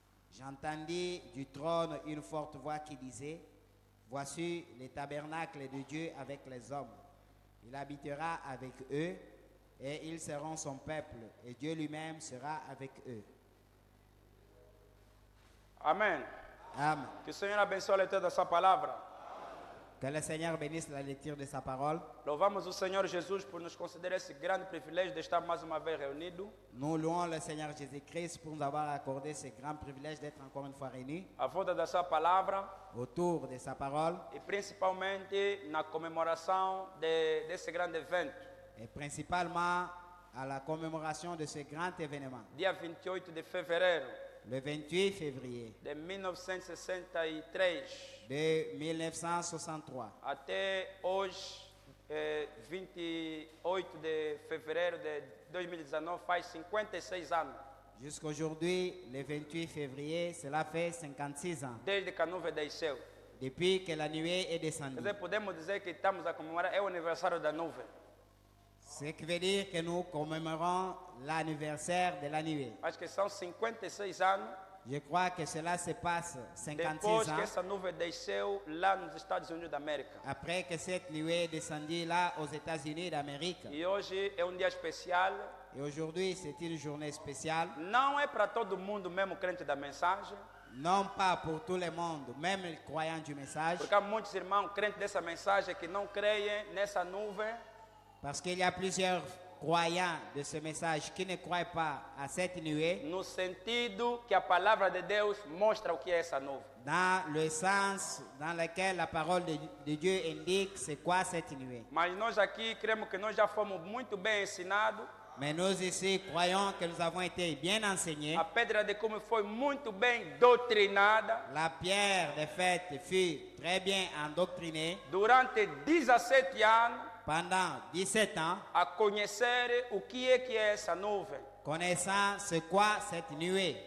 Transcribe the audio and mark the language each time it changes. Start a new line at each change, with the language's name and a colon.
French: J'entendis du trône une forte voix qui disait: voici le tabernacle de Dieu avec les hommes. Il habitera avec eux et ils seront son peuple et Dieu lui-même sera avec eux.
Portuguese: Amém.
French: Amen.
Portuguese: Que o Senhor abençoe a leitura da sua palavra.
French: Que le Seigneur bénisse la lecture de sa parole.
Portuguese: Louvamos o Senhor Jesus por nos conceder esse grande privilégio de estar mais uma vez reunidos.
French: Nous louons le Seigneur Jésus-Christ pour nous avoir accordé ce grand privilège d'être encore une fois réunis
Portuguese: À volta da sua palavra
French: autour de sa parole
Portuguese: e principalmente na comemoração desse grande evento.
French: et principalement à la commémoration de ce grand événement.
Portuguese: Dia 28 de fevereiro,
French: le 28 février
Portuguese: de 1963
French: de 1963
Portuguese: até hoje, 28 de fevereiro de 2019, faz 56 anos,
French: jusqu'aujourd'hui, le 28 février, cela fait 56 ans
Portuguese: desde que a nuvem desceu.
French: depuis que la nuée est
Portuguese: Quer
French: descendue.
Portuguese: dizer, podemos dizer que estamos a comemorar o aniversário da nuvem.
French: Ce qui veut dire que nous commémorons l'anniversaire de la nuée.
Portuguese: Acho que são 56 anos
French: Je crois que cela se passe 56
Portuguese: depois que
French: ans
Portuguese: essa nuvem desceu lá nos Estados Unidos da América.
French: après que cette nuée est descendue là aux États-Unis d'Amérique.
Portuguese: E hoje é dia especial.
French: Et aujourd'hui, c'est une journée spéciale,
Portuguese: Não é para todo mundo, mesmo crente da mensagem,
French: non pas pour tout le monde, même les croyants du message,
Portuguese: porque há muitos irmãos crentes dessa mensagem que não creem nessa nuvem,
French: parce qu'il y a plusieurs croyants de ce message qui ne croient pas à cette nuée,
Portuguese: no sentido que a palavra de Deus mostra o que é essa nuvem.
French: dans le sens dans lequel la parole de Dieu indique c'est quoi cette nuée.
Portuguese: Mas nós aqui cremos que nós já fomos muito bem ensinados.
French: Mais nous ici croyons que nous avons été bien enseignés.
Portuguese: A pedra de cume foi muito bem doutrinada.
French: La pierre des fêtes fut très bien endoctrinée
Portuguese: Durante 17 anos,
French: pendant 17 ans,
Portuguese: a conhecer o que é essa nuvem.
French: connaissant c'est quoi cette nuée.